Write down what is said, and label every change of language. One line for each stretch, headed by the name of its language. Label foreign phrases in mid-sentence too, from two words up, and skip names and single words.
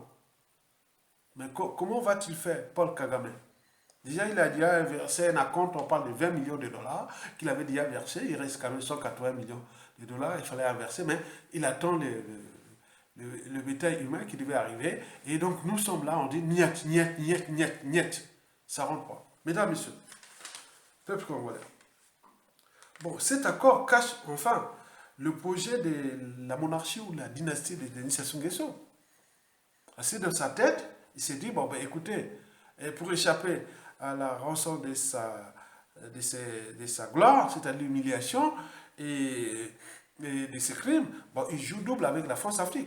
French: Mais comment va-t-il faire, Paul Kagame? Déjà, il a déjà versé un acompte, on parle de 20 millions de dollars qu'il avait déjà versé. Il reste quand même 180 millions de dollars, il fallait verser, mais il attend le bétail humain qui devait arriver. Et donc, nous sommes là, on dit niet, niet, niet, niet, niet. Ça rentre pas. Mesdames, Messieurs, peuple congolais. Bon, cet accord cache enfin le projet de la monarchie ou la dynastie de Denis Sassou Nguesso. Assis dans sa tête, il s'est dit, bon, ben écoutez, pour échapper à la rançon de sa gloire, c'est-à-dire l'humiliation et de ses crimes, bon, il joue double avec la France-Afrique.